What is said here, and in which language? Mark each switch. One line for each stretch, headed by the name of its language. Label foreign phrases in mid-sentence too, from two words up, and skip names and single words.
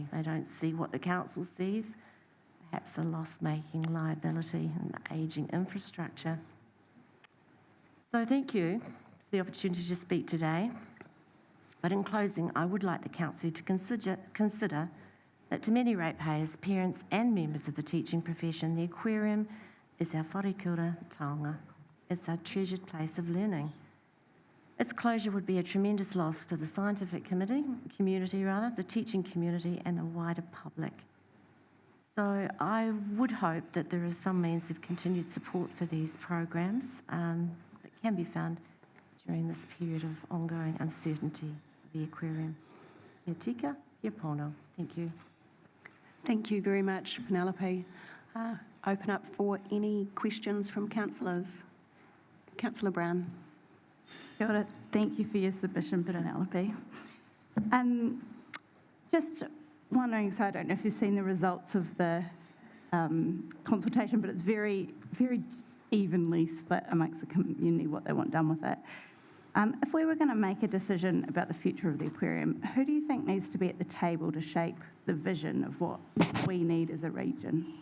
English: They don't see what the council sees, perhaps a loss-making liability and ageing infrastructure. So thank you for the opportunity to speak today. But in closing, I would like the council to consider that to many ratepayers, parents and members of the teaching profession, the aquarium is our
Māori: wharekura taonga.
English: It's our treasured place of learning. Its closure would be a tremendous loss to the scientific community, the teaching community and the wider public. So I would hope that there is some means of continued support for these programs that can be found during this period of ongoing uncertainty for the aquarium.
Māori: Kia tika, kia pono.
English: Thank you. Thank you very much, Penelope. Open up for any questions from councillors. Councillor Brown.
Māori: Kia ora.
English: Thank you for your submission, Penelope. Just wondering, so I don't know if you've seen the results of the consultation, but it's very, very evenly split amongst the community what they want done with it. If we were going to make a decision about the future of the aquarium, who do you think needs to be at the table to shape the vision of what we need as a region?